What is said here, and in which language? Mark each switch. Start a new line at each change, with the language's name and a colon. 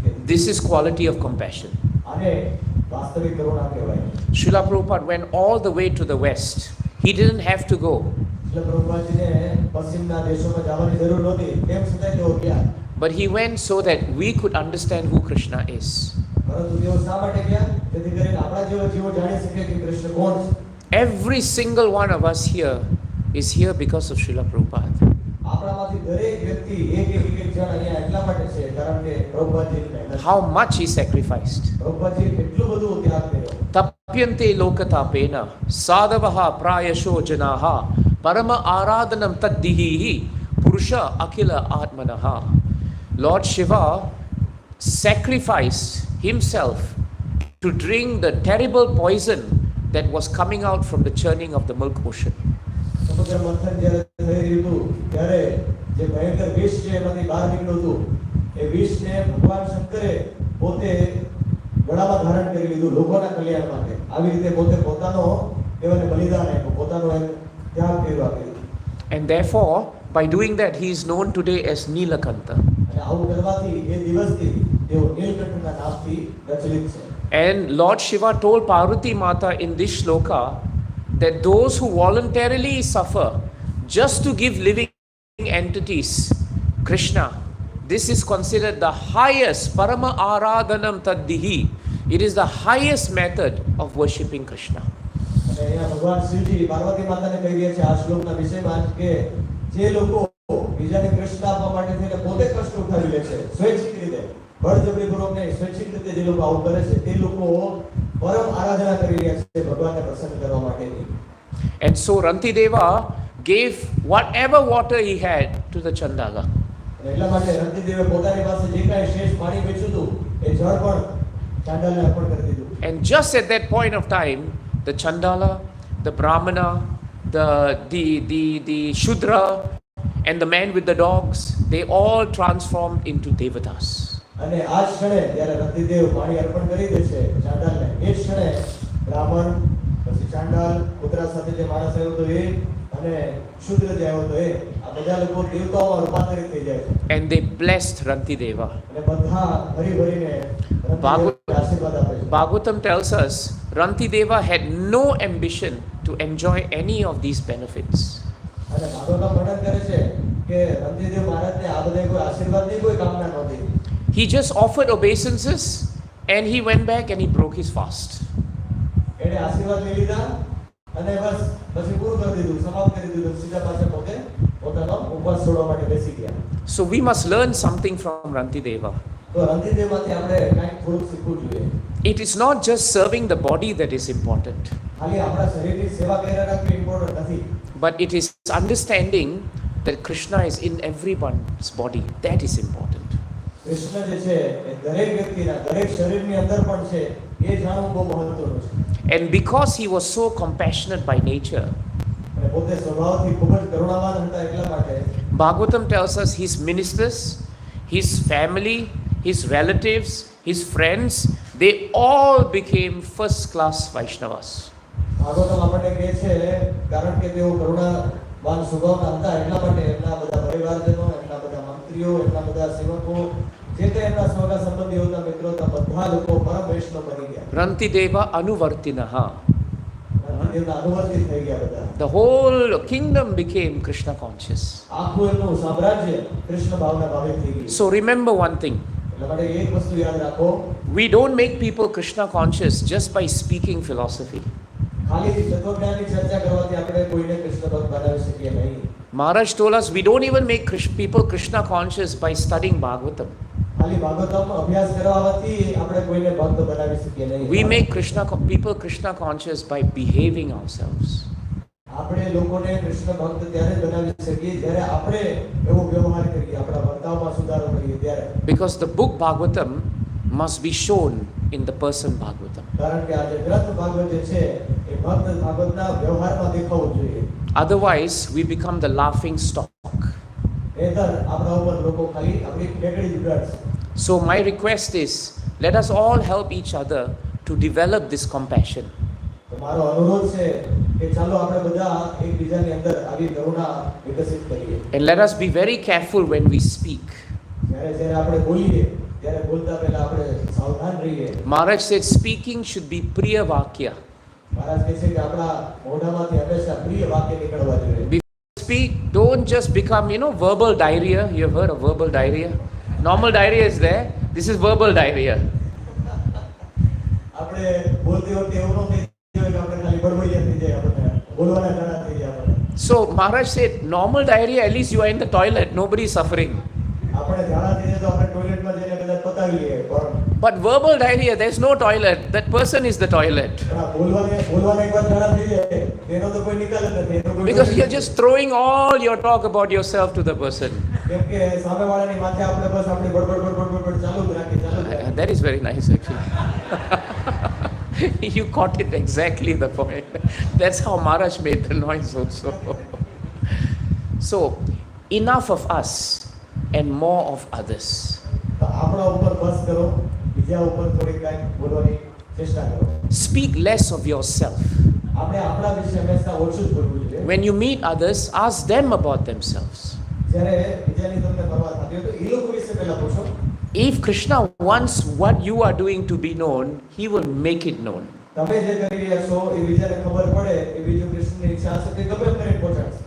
English: This is quality of compassion. Srila Prabhupada went all the way to the west. He didn't have to go.
Gujarati: એટલે પ્રભુજીને પશ્ચિમના દેશોમાં જવાની જરૂર નહોતી, તેમ છતાં તેઓ ગયા.
English: But he went so that we could understand who Krishna is.
Gujarati: પરંતુ તેઓ શા માટે ગયા? જેથી કરીને આપણા જેવા જીવો જાણી શકે કે કૃષ્ણ કોણ છે.
English: Every single one of us here is here because of Srila Prabhupada.
Gujarati: આપણામાંથી દરેક વ્યક્તિ એક જણ અહીંયા એટલા માટે છે કારણ કે પ્રભુજીની મહેનત.
English: How much he sacrificed.
Gujarati: પ્રભુજી એટલું બધું ત્યાગ કર્યો.
Sanskrit: Tapyante lokatapena sadavaha prayasho janaha parama aradhanam taddihi purusha akila atmanaha.
English: Lord Shiva sacrificed himself to drink the terrible poison that was coming out from the churning of the milk ocean.
Gujarati: સમુદ્ર મંથન જ્યારે થઈ રહ્યું હતું ત્યારે જે ભયંકર વિષ છે એમાંથી બહાર નીકળ્યું હતું, એ વિષને ભગવાન શંકરે પોતે ગળામાં ધારણ કરી લીધું લોકોના કલ્યાણ માટે. આવી રીતે પોતે પોતાનો દેવને બલિદાન આપ્યું, પોતાનો ત્યાગ કર્યો આ કર્યું.
English: And therefore, by doing that, he is known today as Nilakanta.
Gujarati: અને આવું કરવાથી એ દિવસથી તેઓ નીલકંઠના નામથી પ્રચલિત છે.
English: And Lord Shiva told Parvati Mata in this shloka that those who voluntarily suffer just to give living entities Krishna, this is considered the highest
Sanskrit: parama aradhanam taddihi.
English: It is the highest method of worshipping Krishna.
Gujarati: અને અહીંયા ભગવાન શિવજી પાર્વતી માતાને કહી રહ્યા છે આ શ્લોકના વિષયમાં કે જે લોકો બીજાને કૃષ્ણ આપવા માટે થઈને પોતે કષ્ટ ઉઠાવી લે છે સ્વૈચ્છિક રીતે, બળજબરીપૂર્વક નહીં, સ્વૈચ્છિક રીતે જે લોકો આવું કરે છે તે લોકો પરમ આરાધના કરી રહ્યા છે ભગવાનને પ્રસન્ન કરવા માટેની.
English: And so Rantideva gave whatever water he had to the Chandala.
Gujarati: અને એટલા માટે રંતિદેવે પોતાની પાસે જે કાંઈ શેષ પાણી બચ્યું હતું એ જળ પણ ચાંડાલને અર્પણ કરી દીધું.
English: And just at that point of time, the Chandala, the Brahmana, the Shudra, and the man with the dogs, they all transformed into devatas.
Gujarati: અને આ જ ક્ષણે જ્યારે રંતિદેવ પાણી અર્પણ કરી દે છે ચાંડાલને, એ જ ક્ષણે બ્રાહ્મણ, પછી ચાંડાલ, કૂતરા સાથે જે માણસ આવ્યો હતો એ અને શુદ્ર જે આવ્યો હતો એ, આ બધા લોકો દેવતાઓમાં રૂપાંતરિત થઈ જાય છે.
English: And they blessed Rantideva.
Gujarati: અને બધા ભરી ભરીને રંતિદેવને આશીર્વાદ આપે છે.
English: Bhagavatam tells us Rantideva had no ambition to enjoy any of these benefits.
Gujarati: અને ભાગવતમ વર્ણન કરે છે કે રંતિદેવ મહારાજને આ બધા કોઈ આશીર્વાદની કોઈ કામના નહોતી.
English: He just offered obeisances and he went back and he broke his fast.
Gujarati: એણે આશીર્વાદ લઈ લીધા અને બસ પછી પૂરું કરી દીધું, સમાપ્ત કરી દીધું, સીધા પાછા પોતે પોતાનો ઉપવાસ છોડવા માટે બેસી ગયા.
English: So we must learn something from Rantideva.
Gujarati: તો રંતિદેવમાંથી આપણે કંઈક થોડુંક શીખવું જોઈએ.
English: It is not just serving the body that is important,
Gujarati: ખાલી આપણા શરીરની સેવા કર્યા રાખવી ઇમ્પોર્ટન્ટ નથી,
English: but it is understanding that Krishna is in everyone's body. That is important.
Gujarati: Krishna જે છે એ દરેક વ્યક્તિના દરેક શરીરની અંદર પણ છે, એ જાણવું બહુ મહત્વનું છે.
English: And because he was so compassionate by nature,
Gujarati: અને પોતે સ્વભાવથી ખૂબ જ કરુણાવાન હતા એટલા માટે
English: Bhagavatam tells us his ministers, his family, his relatives, his friends, they all became first class Vaishnavas.
Gujarati: Bhagavatam આપણને કહે છે કારણ કે તેઓ કરુણાવાન સ્વભાવના હતા એટલા માટે એમના બધા પરિવારજનો, એમના બધા મંત્રીઓ, એમના બધા સેવકો, જે તે એમના સ્વના સંબંધીઓ હતા, મિત્રો હતા, બધા લોકો પરમ વૈષ્ણવ બની ગયા.
Sanskrit: Rantideva anuvartinaha.
Gujarati: રંતિદેવના અનુવર્તિત થઈ ગયા બધા.
English: The whole kingdom became Krishna conscious.
Gujarati: આખું એમનું સામ્રાજ્ય કૃષ્ણ ભાવના ભાવિત થઈ ગયું.
English: So remember one thing.
Gujarati: એટલા માટે એક વસ્તુ યાદ રાખો,
English: We don't make people Krishna conscious just by speaking philosophy.
Gujarati: ખાલી તત્વજ્ઞાનની ચર્ચા કરવાથી આપણે કોઈને કૃષ્ણ ભક્ત બનાવી શકીએ નહીં.
English: Maharaj told us we don't even make people Krishna conscious by studying Bhagavatam.
Gujarati: ખાલી ભાગવતમ અભ્યાસ કરવાથી આપણે કોઈને ભક્ત બનાવી શકીએ નહીં.
English: We make people Krishna conscious by behaving ourselves.
Gujarati: આપણે લોકોને કૃષ્ણ ભક્ત ત્યારે જ બનાવી શકીએ જ્યારે આપણે એવો વ્યવહાર કરીએ, આપણા વર્તાવમાં સુધારો કરીએ ત્યારે.
English: Because the book Bhagavatam must be shown in the person Bhagavatam.
Gujarati: કારણ કે આ જે ગ્રંથ ભાગવત જે છે એ ભક્ત ભાગવતના વ્યવહારમાં દેખાવું જોઈએ.
English: Otherwise, we become the laughing stock.
Gujarati: નહીંતર આપણા ઉપર લોકો ખાલી આપણી ટેકડી ઉડાડશે.
English: So my request is, let us all help each other to develop this compassion.
Gujarati: તો મારો અનુરોધ છે કે ચાલો આપણે બધા એકબીજાની અંદર આવી કરુણા વિકસિત કરીએ.
English: And let us be very careful when we speak.
Gujarati: જ્યારે જ્યારે આપણે બોલીએ ત્યારે બોલતા પહેલા આપણે સાવધાન રહીએ.
English: Maharaj said speaking should be priya vakya.
Gujarati: મહારાજ કહે છે કે આપણા મોઢામાંથી હંમેશા પ્રિય વાક્ય નીકળવા જોઈએ.
English: speak, don't just become, verbal diarrhea. You have heard of verbal diarrhea? Normal diarrhea is there. This is verbal diarrhea.
Gujarati: આપણે બોલતી વખતે એવું ન થઈ જાય કે આપણે ખાલી બળબડિયા થઈ જાય, આપણે બોલવાના ઘણા થઈ જાય આપણે.
English: So Maharaj said, normal diarrhea, at least you are in the toilet, nobody is suffering.
Gujarati: આપણે ઝાડા થઈ જાય તો આપણે ટોયલેટમાં જઈને કદાચ પતાવી લઈએ, પણ
English: But verbal diarrhea, there's no toilet. That person is the toilet.
Gujarati: આ બોલવાના એકવાર ઝાડા થઈ જાય તેનો તો કોઈ નિકાલ જ નથી, એનો કોઈ
English: Because you're just throwing all your talk about yourself to the person.
Gujarati: કેમ કે સામેવાળાની માથે આપણે બસ આપણી બડબડ બડબડ બડબડ ચાલુ જ રાખી, ચાલુ જ રાખી.
English: That is very nice, actually. You caught it exactly the point. That's how Maharaj made the noise also. So, enough of us and more of others.
Gujarati: તો આપણા ઉપર બસ કરો, બીજા ઉપર થોડી કાંઈ બોલવાની ચેષ્ટા કરો.
English: Speak less of yourself.
Gujarati: આપણે આપણા વિશે હંમેશા ઓછું જ બોલવું જોઈએ.
English: When you meet others, ask them about themselves.
Gujarati: જ્યારે બીજાની તમને પરવા થતી હોય તો એ લોકો વિશે પહેલા પૂછો.
English: If Krishna wants what you are doing to be known, he will make it known.
Gujarati: તમે જે કરી રહ્યા છો એ બીજાને ખબર પડે, એ બીજું કૃષ્ણની ઈચ્છા હશે તે ગમે કરીને પહોંચાડશે.